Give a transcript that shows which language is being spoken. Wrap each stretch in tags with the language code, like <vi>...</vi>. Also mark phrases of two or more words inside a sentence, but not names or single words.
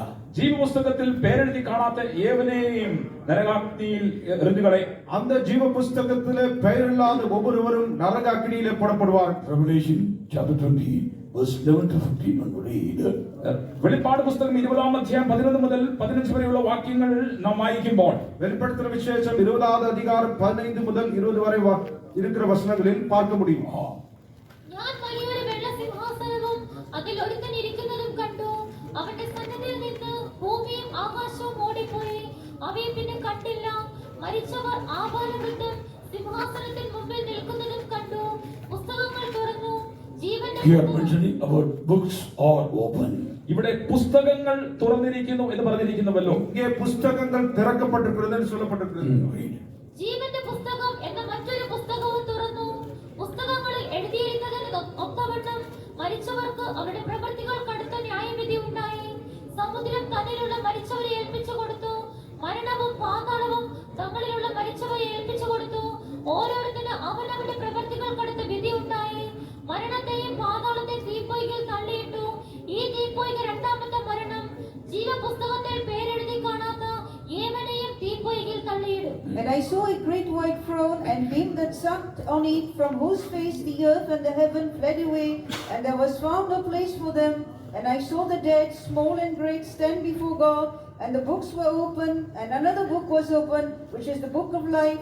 <ml>ജീവപുസ്തകത്തിൽ പേരെഴുതി കാണാത്ത ഏവനെയും നരകാഗ്നിയിൽ എറിഞ്ഞുകളെ.</ml> <ta>அந்த ஜீவ புஸ்தகத்திலே பெயரில்லாத ஒவ்வொருவரும் நரக அக்கினியிலே போடப்படுவார்.</ta> <en>Revelation chapter 20 verse 11 to 15 on read.</en> <ml>വെളിപ്പാട് പുസ്തകം 20-ാം അധ്യായം 11 മുതൽ 15 വരെയുള്ള വാക്യങ്ങൾ നാം വായിക്കുമ്പോൾ</ml> <ta>வெளிப்படுத்தின விசேஷம் 20வது அதிகாரம் 15 முதல் 20 வரை இருக்கிற வசனங்களில் பார்க்க முடியும்.</ta> <ml>ഞാൻ വലിയൊരു വെള്ള സിംഹാസനവും അതിൽ ഒരുത്തൻ ഇരിക്കുന്നതും കണ്ടു. അവന്റെ സന്നിധിയിൽ നിന്ന് ഭൂമിയും ആകാശവും ഓടിപ്പോയി. അവയെ പിന്നെ കണ്ടില്ല. മരിച്ചവർ ആബാലവൃദ്ധം സിംഹാസനത്തിൽ മുമ്പിൽ നിൽക്കുന്നതും കണ്ടു. പുസ്തകങ്ങൾ തുറന്നു. ജീവന്റെ</ml> <en>Here mentioning about books are open.</en> <ml>ഇവിടെ പുസ്തകങ്ങൾ തുറന്നിരിക്കുന്നു എന്ന് പറഞ്ഞിരിക്കുന്നുവല്ലോ.</ml> <ta>இங்கே புஸ்தகங்கள் திறக்கப்பட்டிருக்கிறது என்று சொல்லப்பட்டிருக்கிறது.</ta> <en>Read.</en> <ml>ജീവന്റെ പുസ്തകം എന്ന മറ്റൊരു പുസ്തകവും തുറന്നു. പുസ്തകങ്ങളിൽ എഴുതിയിരിക്കുന്നതിന് ഒത്തവണ്ണം മരിച്ചവർക്ക് അവരുടെ പ്രവൃത്തികൾ കടുത്ത ന്യായവിധി ഉണ്ടായി. സമുദ്രം തന്നിലുള്ള മരിച്ചവരെ ഏൽപ്പിച്ചു കൊടുത്തു. മരണവും പാതാളവും തങ്ങളിലുള്ള മരിച്ചവരെ ഏൽപ്പിച്ചു കൊടുത്തു. ഓരോരുത്തരും അവനവന്റെ പ്രവൃത്തികൾ കടുത്ത വിധി ഉണ്ടായി. മരണത്തെയും പാതാളത്തെ തീപ്പൊയ്കയിൽ തള്ളിയിട്ടു. ഈ തീപ്പൊയ്ക രണ്ടാമത്തെ മരണം. ജീവപുസ്തകത്തിൽ പേരെഴുതി കാണാത്ത ഏവനെയും തീപ്പൊയ്കയിൽ തള്ളിയിടും.</ml> <en>And I saw a great white throne and him that sat on it, from whose face the earth and the heaven fled away, and there was found no place for them. And I saw the dead, small and great, stand before God, and the books were open, and another book was open, which is the book of life.</en>